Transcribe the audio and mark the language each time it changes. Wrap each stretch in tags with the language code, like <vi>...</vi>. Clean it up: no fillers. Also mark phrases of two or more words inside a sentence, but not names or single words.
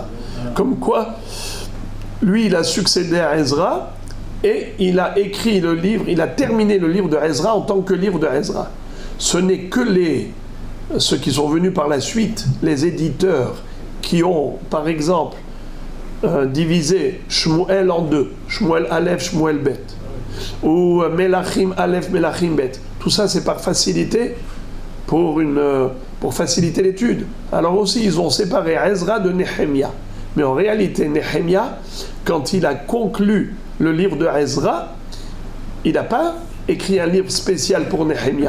<fr>Comme quoi, lui, il a succédé à Ezra, et il a écrit le livre, il a terminé le livre de Ezra en tant que livre de Ezra. Ce n'est que ceux qui sont venus par la suite, les éditeurs, qui ont, par exemple, divisé Shmuel en deux, Shmuel Aleph, Shmuel Bet, ou Melachim Aleph, Melachim Bet. Tout ça, c'est par facilité, pour faciliter l'étude. Alors aussi, ils ont séparé Ezra de Nehemia. Mais en réalité, Nehemia, quand il a conclu le livre de Ezra, il n'a pas écrit un livre spécial pour Nehemia.</fr>